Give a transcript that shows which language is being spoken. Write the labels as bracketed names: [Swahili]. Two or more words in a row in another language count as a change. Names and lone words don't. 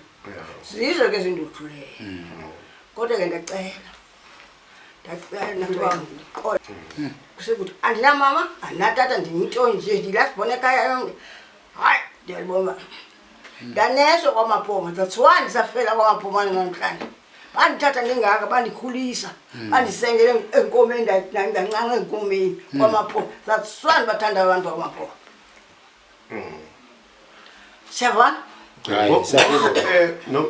[Xhosa] Sizwe ke izinto ukuhlule. Kodwa ke ndacela kusekuthi andina mama andinatata ndiyinto nje ndilasibona ekhaya yonke hayi ndiyalibona ndaneso kwaMapoma [English] that's why [Xhosa] ndisafela kwaMapoma namhlanje bandithatha ndingaka bandikhulisa bandisengele enkomeni ndancanca enkomeni kwaMapoma [English] that's why [Xhosa] ndibathanda abantu kwaMapoma siyavana Hayi sayiva.